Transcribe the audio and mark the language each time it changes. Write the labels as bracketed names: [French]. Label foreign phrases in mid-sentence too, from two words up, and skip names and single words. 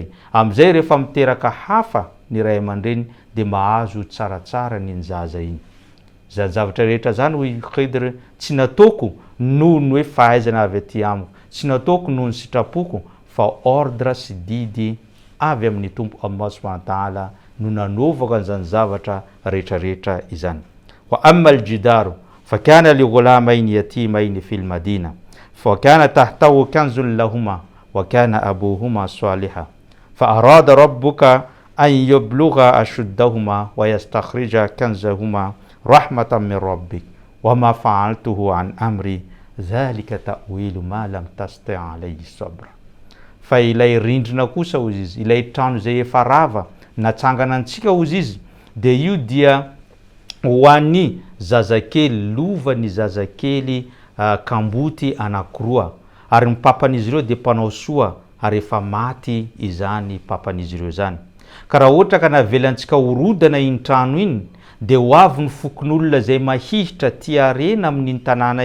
[Malagasy] Amin'izay rehefa miteraka hafa ny ray aman-dreny dia mahazo tsaratsara ny zaza iny. Zany zavatra rehetra zany hoy Khidr tsy nataoko noho ny hoe fahaizana avy aty amiko, tsy nataoko noho ny sitrapoko fa ordre sy didy avy amin'ny tompo Allah [Arabic] سبحانه وتعالى [Malagasy] no nanovaka an'izany zavatra rehetrarehetra izany. [Arabic] وأما الجدار فكان لغلامين يتيمين في المدينة فكان تحته كنز لهما وكان أبوهما صالحا فأراد ربك أن يبلغا أشدهما ويستخرجا كنزهما رحمة من ربك وما فعلته عن أمري ذلك تأويل ما لم تسطع عليه صبرا. [Malagasy] Fa ilay rindrina kosa ozy izy ilay trano zay efa rava natsangana antsika ozy izy dia io dia hoan'ny zazakely lovany zazakely kamboty anankiroa ary ny papan'izy ireo dia mpanao soa ary efa maty izany papan'izy ireo zany ka raha ohatra ka navelantsika horodana iny trano iny dia ho avy ny fokon'olona zay mahihitra tiarena amin'iny tanàna